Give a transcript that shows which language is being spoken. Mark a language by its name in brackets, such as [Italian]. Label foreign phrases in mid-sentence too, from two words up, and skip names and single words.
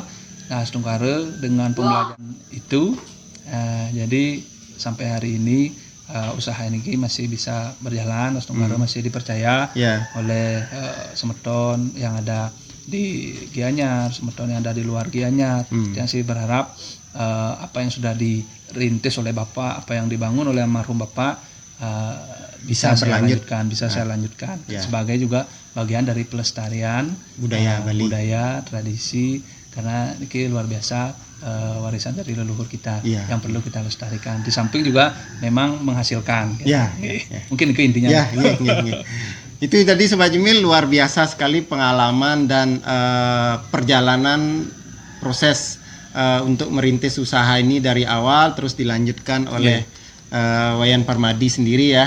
[Indonesian] Nah, setungkara dengan pembelajaran itu jadi sampai hari ini usaha ini masih bisa berjalan, setungkara masih dipercaya oleh semeton yang ada di Gianyar, semeton yang ada di luar Gianyar. Yang sih berharap apa yang sudah dirintis oleh Bapak, apa yang dibangun oleh almarhum Bapak bisa saya lanjutkan sebagai juga bagian dari pelestarian budaya Bali, budaya tradisi, karena ini luar biasa warisan dari leluhur kita yang perlu kita lestarikan. Di samping juga memang menghasilkan. Mungkin itu intinya. Itu tadi Sobat Jimil, luar biasa sekali pengalaman dan perjalanan proses untuk merintis usaha ini dari awal terus dilanjutkan oleh Wayan Parmadi sendiri ya.